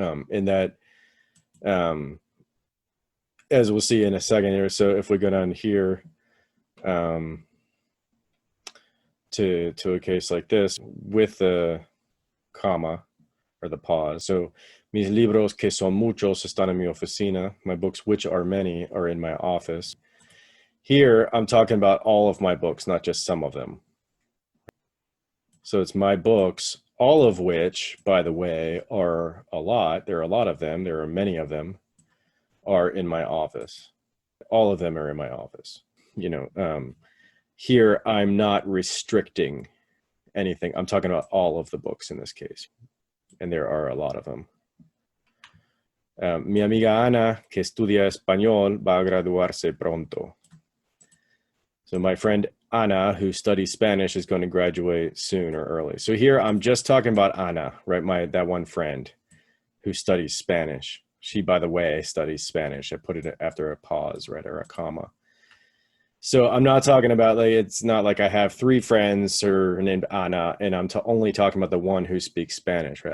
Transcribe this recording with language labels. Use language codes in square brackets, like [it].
[en] In that, as we'll see in a second here. So if we go down here to a case like this with the comma or the pause. [es] So mis libros que son muchos están en mi oficina. [en] My books, which are many, are in my office. Here, I'm talking about all of my books, not just some of them. So it's my books, all of which, by the way, are a lot. There are a lot of them. There are many of them are in my office. All of them are in my office. You know, here I'm not restricting anything. I'm talking about all of the books in this case. And there are a lot of them. [es] Mi amiga Ana, que estudia español, va a graduarse pronto. [en] So my friend Ana, who studies Spanish, is going to graduate soon or early. So here I'm just talking about Ana, right? That one friend who studies Spanish. She, by the way, studies Spanish. I put it after a pause, right, or a comma. So I'm not talking about, like, it's not like I have three friends who are named Ana, and I'm only talking about the one who speaks Spanish, right?